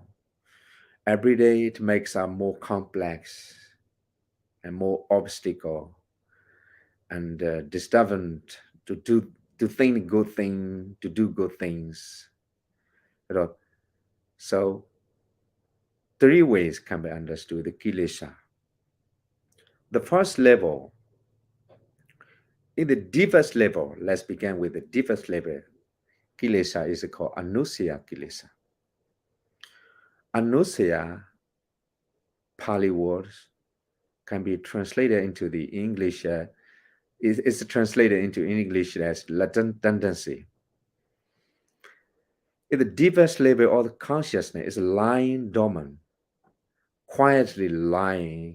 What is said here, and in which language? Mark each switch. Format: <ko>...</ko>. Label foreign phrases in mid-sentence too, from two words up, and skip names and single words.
<en>Every day it makes us more complex and more obstacle and disturbant to think good thing, to do good things. So 3 ways can be understood the kilesa. The first level, in the deepest level, let's begin with the deepest level. Kilesa is called</en> <pi>anusaya kilesa.</pi> <en>Anusaya, Pali words, can be translated into the English. It's translated into English as latent tendency. At the deepest level of the consciousness is lying dormant, quietly lying.</en>